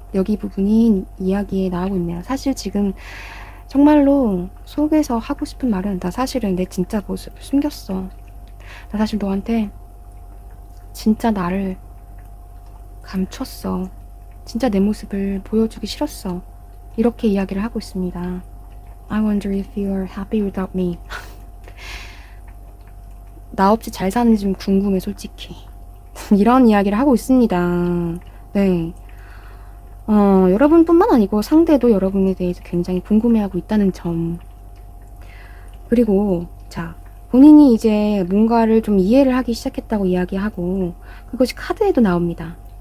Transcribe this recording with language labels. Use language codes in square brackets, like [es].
[ko] 여기 부분이 이야기에 나오고 있네요. 사실 지금 정말로 속에서 하고 싶은 말은 나 사실은 내 진짜 모습을 숨겼어. 나 사실 너한테 진짜 나를 감췄어. 진짜 내 모습을 보여주기 싫었어. 이렇게 이야기를 하고 있습니다. [en] I wonder if you are happy without me. [ko] 나 없이 잘 사는지 좀 궁금해, 솔직히. 이런 이야기를 하고 있습니다. 네. 여러분뿐만 아니고 상대도 여러분에 대해서 굉장히 궁금해하고 있다는 점. 그리고, 자, 본인이 이제 뭔가를 좀 이해를 하기 시작했다고 이야기하고, 그것이 카드에도 나옵니다.